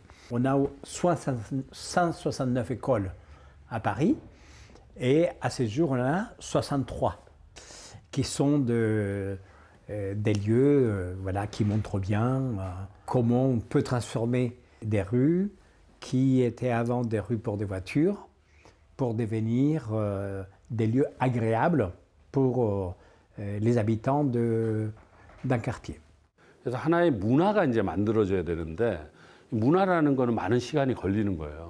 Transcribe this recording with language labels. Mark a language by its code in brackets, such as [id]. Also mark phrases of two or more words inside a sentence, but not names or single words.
[fr] On a 169 écoles à Paris et à ce jour on a 63 qui sont des lieux qui montrent bien comment on peut transformer des rues qui étaient avant des rues pour des voitures pour devenir des lieux agréables pour les habitants d'un quartier. [ko] 그래서 하나의 문화가 이제 만들어져야 되는데 문화라는 거는 많은 시간이 걸리는 거예요.